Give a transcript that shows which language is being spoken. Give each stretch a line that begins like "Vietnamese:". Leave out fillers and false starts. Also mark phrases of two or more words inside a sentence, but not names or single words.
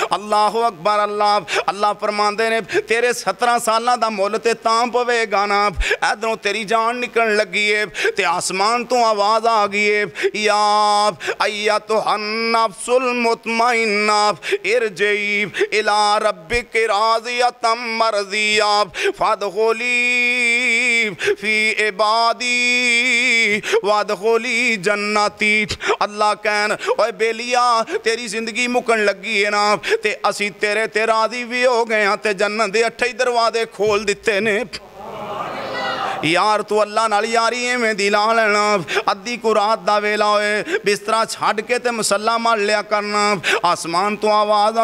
Arabic: الله أكبر الله.
Punjabi: اللہ فرماندے نیں تیرے 17 سالاں دا مل تے تاں پویگا نا، ایدھروں تیری جان نکلن لگی ہے تے اسمان توں آواز آ گئی ہے
Arabic: يا أيتها النفس المطمئنة ارجعي إلى ربك راضية مرضية فادخلي في عبادي وادخلي جنتي.
Punjabi: اللہ کہن اوئے بیلیا تیری زندگی مکن لگی ہے نا تے اسیں تیرے تے راضی وی ہو گئے ہاں تے جنت دے 8 دروازے کھول دتے نیں. یار تو اللہ نال یاری ایویں دی لا لینا ادھی کو رات دا ویلا ہووے بسترا چھڈ کے تے مصلیٰ مل لیا کرنا اسمان توں آواز